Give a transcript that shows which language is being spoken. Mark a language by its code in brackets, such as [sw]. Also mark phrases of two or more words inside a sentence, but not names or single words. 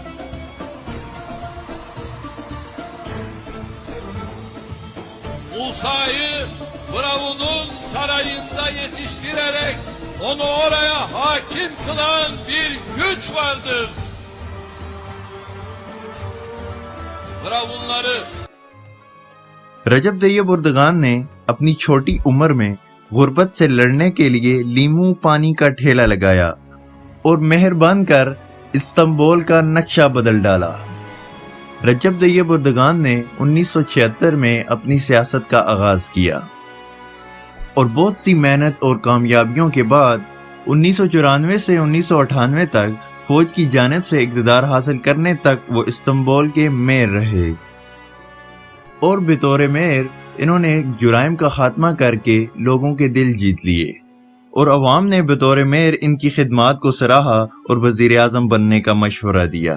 [tr] Musa'yı Firavun'un sarayında yetiştirerek onu oraya hakim kılan bir güç vardır. Firavunları [ur] رجب طیب اردگان نے اپنی چھوٹی عمر میں غربت سے لڑنے کے لیے لیمو پانی کا ٹھیلا لگایا اور مہربان کر استنبول کا نقشہ بدل ڈالا. رجب طیب اردگان نے 1976 میں اپنی سیاست کا آغاز کیا اور بہت سی محنت اور کامیابیوں کے بعد 1994 سے 1998 تک فوج کی جانب سے اقتدار حاصل کرنے تک وہ استنبول کے میئر رہے اور بطور میئر انہوں نے جرائم کا خاتمہ کر کے لوگوں کے دل جیت لیے اور عوام نے بطور میئر ان کی خدمات کو سراہا اور وزیر اعظم بننے کا مشورہ دیا.